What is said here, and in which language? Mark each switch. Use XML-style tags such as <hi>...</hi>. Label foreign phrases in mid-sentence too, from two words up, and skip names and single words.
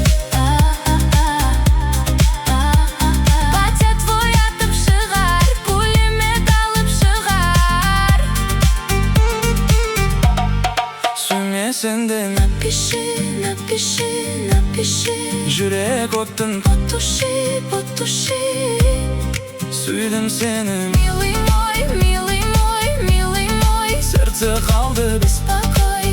<ru>Батя твой</ru> <kk>атып шығар, пулемет алып шығар. Сүймесең де</kk> <ru>Напиши, напиши, напиши.</ru> <kk>жүрек оттың</kk> <ru>Потуши, потуши.</ru> <kk>Сүйдім сені,</kk> <ru>Милый мой, милый мой, милый мой.</ru> <kk>сердце қалды</kk> <ru>Беспокой.</ru>